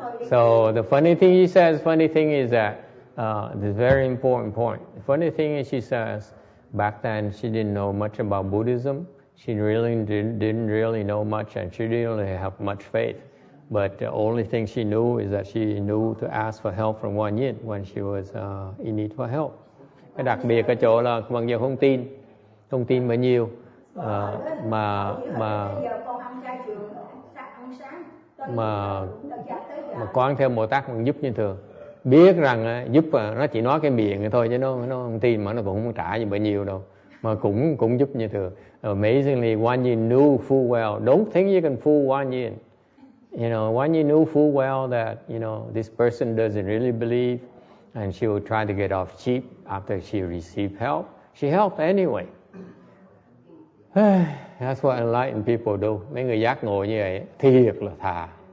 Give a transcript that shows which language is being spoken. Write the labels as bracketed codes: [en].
[en] So the funny thing is that this very important point. The funny thing is she says back then she didn't know much about Buddhism. She really didn't really know much, and she didn't really have much faith. But the only thing she knew is that she knew to ask for help from GuanYin when she was in need for help. [vi] Cái đặc biệt ở chỗ là mặc dù không tin bao nhiêu mà Quán Thế Bồ Tát vẫn giúp như thường. biết rằng giúp, nó chỉ nói cái miệng thôi chứ nó không tin, mà nó cũng không trả gì bao nhiêu đâu, mà cũng giúp như thường. [en] Amazingly, GuanYin knew full well. Don't think you can fool GuanYin. You know, GuanYin knew full well that, you know, this person doesn't really believe, and she would try to get off cheap after she received help. She helped anyway. That's what enlightened people do. [vi] Mấy người giác ngộ như vậy thiệt là thà.